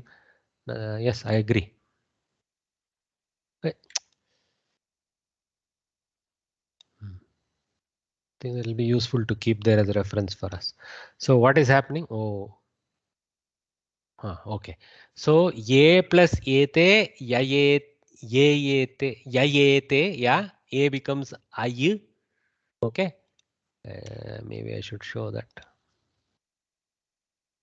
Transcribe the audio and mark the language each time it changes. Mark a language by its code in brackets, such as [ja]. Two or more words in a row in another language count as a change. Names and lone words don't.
[en] Yes, I agree. I think it will be useful to keep there as a reference for us. So what is happening? Oh. Okay. So ye plus ete, yayete, yayete, yeah. A becomes ay. Okay. Maybe I should show that.